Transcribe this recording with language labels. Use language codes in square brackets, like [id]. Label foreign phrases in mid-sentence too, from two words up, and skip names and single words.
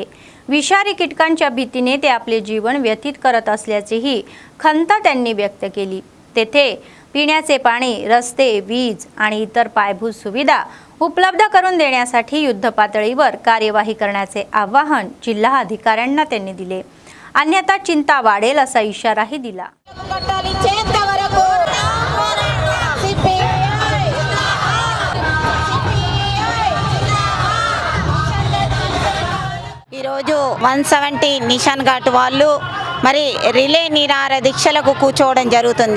[mr] विषारी कीटकांच्या भीतीने ते आपले जीवन व्यतीत करत असल्याचीही खंत त्यांनी व्यक्त केली. तेथे पिण्याचे पाणी, रस्ते, वीज आणि इतर पायाभूत सुविधा उपलब्ध करून देण्यासाठी युद्धपातळीवर कार्यवाही करण्याचे आवाहन जिल्हा अधिकाऱ्यांना त्यांनी दिले. अन्यथा चिंता वाढेल असा इशाराही दिला. [te] ఈరోజు 170 నిషాన్ ఘాట్ వాళ్ళు మరి రిలే నిరాహార దీక్షలకు కూర్చోవడం జరుగుతుంది.